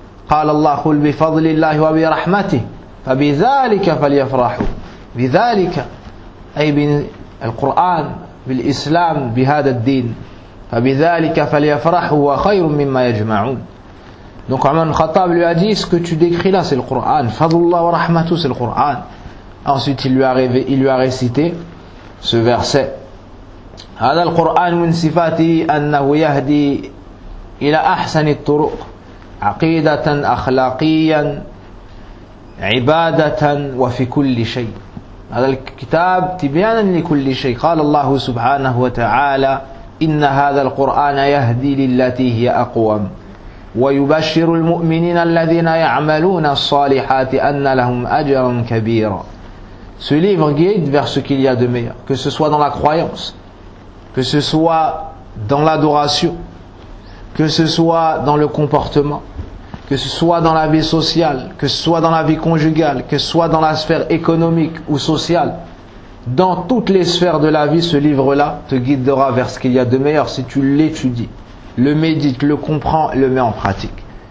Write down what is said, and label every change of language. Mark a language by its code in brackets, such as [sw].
[ar] قال الله قل بفضل الله وبرحمته فبذلك فليفرحوا بذلك أي بالقرآن بالإسلام بهذا الدين فبذلك فليفرحوا وخير مما يجمعون. [fr] Donc Omar ibn al-Khattab lui a dit, ce que tu décris là c'est le Coran, [ar] فضل الله ورحمته [fr] c'est le Coran. Ensuite il lui a récité ce verset, [ar] هذا القرآن من صفاته أنه يهدي إلى أحسن الطرق عقيدة أخلاقيا عبادة وفي كل شيء. هذا الكتاب تبيانا لكل شيء. قال الله سبحانه وتعالى إن هذا القرآن يهدي للتي هي أقوم ويبشر المؤمنين الذين يعملون الصالحات أن لهم أجرا كبيرا. [fr] Ce livre guide vers ce qu'il y a de meilleur, que ce soit dans la croyance, que ce soit dans l'adoration, que ce soit dans le comportement, que ce soit dans la vie sociale, que ce soit dans la vie conjugale, que ce soit dans la sphère économique ou sociale, dans toutes les sphères de la vie, ce livre-là te guidera vers ce qu'il y a de meilleur si tu l'étudies, le médites, le comprends, le mets en pratique.